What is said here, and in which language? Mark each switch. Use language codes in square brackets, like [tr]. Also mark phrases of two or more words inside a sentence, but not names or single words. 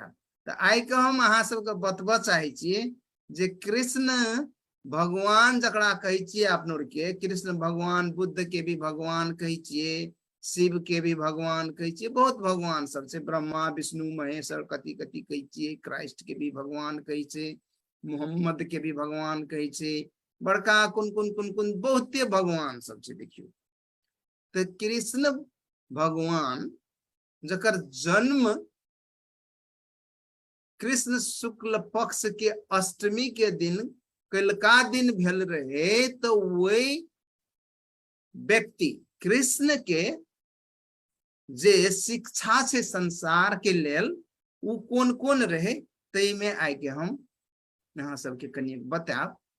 [mai] तो आई के हम अहाँ सबके बतबा चाहे छिए जे कृष्ण भगवान जकरा कहे छिए, अपनों के कृष्ण भगवान, बुद्ध के भी भगवान कहे छिए, शिव के भी भगवान कहे छिए, बहुत भगवान सब से, ब्रह्मा विष्णु महेश्वर कथी कथी कहे छिए, क्राइस्ट के भी भगवान कहे छे, मोहम्मद के भी भगवान कहे छे, बड़का कुन कुन कुन कुन बहुते भगवान सब छे। देखियो तो कृष्ण भगवान जकर जन्म कृष्ण शुक्ल पक्ष के अष्टमी के दिन कलका दिन भेल रहे, तो वही व्यक्ति कृष्ण के जे शिक्षा से संसार के लेल उ कौन कौन रहे, तई में आइ के हम यहाँ सबके कनी बताब।